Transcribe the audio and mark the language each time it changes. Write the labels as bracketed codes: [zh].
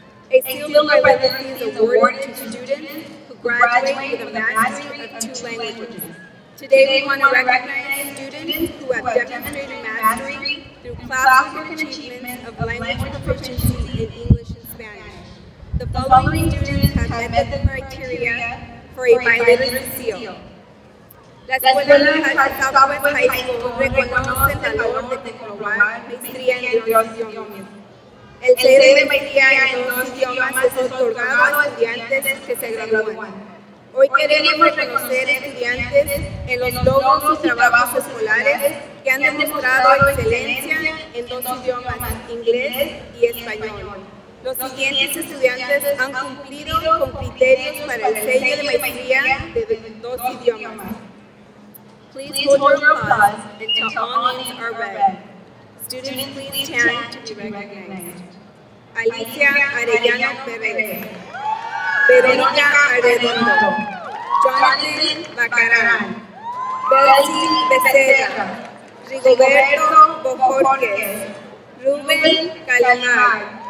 [en] A seal of biliteracy is awarded to students who graduate with a mastery of 2 languages. Today we want to recognize students who have demonstrated mastery through classwork achievements of language proficiency in English and Spanish. The following students have met the criteria for a biliteracy seal. [es] La Escuela Southwest High School reconoce el valor de comprobar maestría en 2 idiomas. El sello de maestría en 2 idiomas es otorgado a estudiantes que se gradúan. Hoy queremos reconocer estudiantes en los logros y trabajos escolares que han demostrado excelencia en 2 idiomas, inglés y español. Los siguientes estudiantes han cumplido con criterios para el sello de maestría de 2 idiomas. [en] Please hold your applause until all names are read. Students, please stand to be recognized. Alicia Arellano Pérez, Verónica Arredondo, Jonathan Bacarán, Betsy Becerra, Rigoberto Bojorquez, Rubén Calamar,